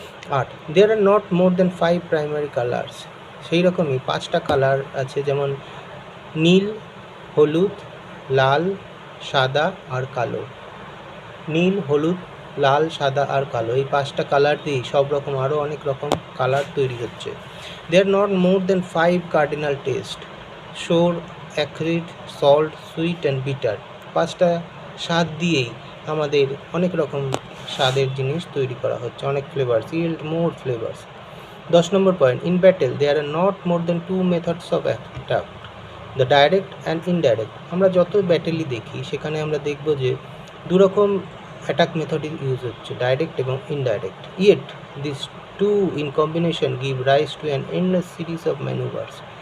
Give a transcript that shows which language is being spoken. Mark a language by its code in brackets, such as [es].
[bn] 8 [en] there are not more than 5 primary colors, [bn] সেই রকমই 5টা কালার আছে, যেমন নীল, হলুদ, লাল, সাদা আর কালো। নীল, হলুদ, লাল, সাদা আর কালো, এই 5টা কালার দিয়েই সব রকম আরও অনেক রকম কালার তৈরি হচ্ছে। [en] there are not more than 5 cardinal taste, sour, acrid, salt, sweet and bitter, [bn] 5টা স্বাদ দিয়েই আমাদের অনেক রকম স্বাদের জিনিস তৈরি করা হচ্ছে, অনেক flavours, [en] yield more flavors. [bn] 10 number point, [en] in battle there are not more than 2 methods of attack, the direct and indirect. [bn] আমরা যত ব্যাটেলই দেখি সেখানে আমরা দেখব যে দুরকম অ্যাটাক মেথড ইউজ হচ্ছে, ডাইরেক্ট এবং indirect, [en] yet these two in combination give rise to an endless series of maneuvers.